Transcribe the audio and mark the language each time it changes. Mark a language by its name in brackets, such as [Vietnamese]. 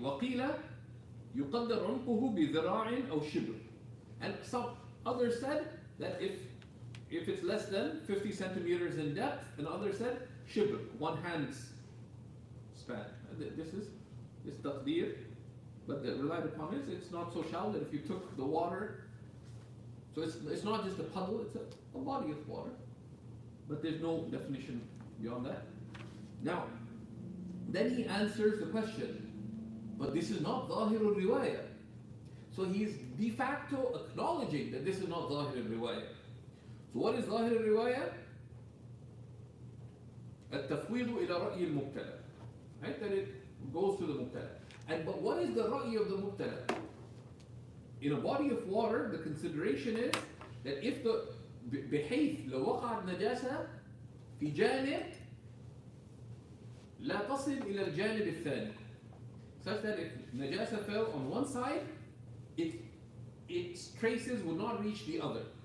[Arabic] وقيل يقدر عمقه بذراع أو شبر. [English] And some others said that if it's less than 50 centimeters in depth, and others said shibr, 1 hand's span. This taqdeer, but the relied upon is it's not so shallow that if you took the water, so it's not just a puddle, it's a body of water, but there's no definition beyond that. Now, then he answers the question, but this is not ظاهر الرواية. So he's de facto acknowledging that this is not ظاهر الرواية. So what is ظاهر الرواية? [Arabic] التفويض إلى رأي المبتلى. [English] Right? That it goes to the mubtala. But what is the رأي of the mubtala? In a body of water, the consideration is that if [Arabic] بحيث لو وقعت نجاسة في جانب لا تصل إلى الجانب الثاني, [English] such that if najasa fell on one side, its traces would not reach the other.